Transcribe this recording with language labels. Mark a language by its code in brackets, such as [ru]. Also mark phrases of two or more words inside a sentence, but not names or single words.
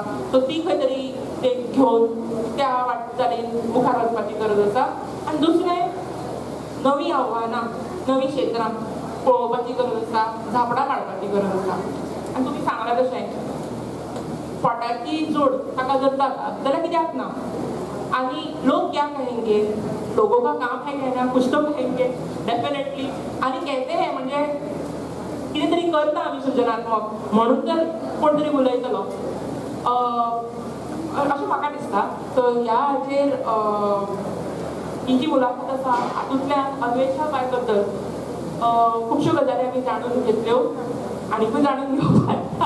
[kok] सो ती खंय तरी ते घेवन त्या वाटचालीन मुखार वचपाची गरज आसा. आनी दुसरें नवीं आव्हानां, नवीं क्षेत्रां पळोवपाची गरज आसा, झापडां मारपाची गरज आसा. आनी तुमी सांगला तशें पोटाची जोड ताका जर जाता जाल्यार कित्याक ना. [hi] आनी लोक क्या कहेंगे, लोगों का काम है कहना, कुछ तो कहेंगे डेफिनेटली. [kok] आनी [hi] कहते हैं [kok] म्हणजे कितें तरी करता आमी सृजनात्मक म्हणून तर कोण तरी उलयतलो अशें म्हाका दिसता. सो ह्या हाचेर ही जी मुलाखत आसा हातूंतल्यान अन्वेषा बाय बद्दल खुबश्यो गजाली आमी जाणून घेतल्यो आनीकूय जाणून घेवपाक.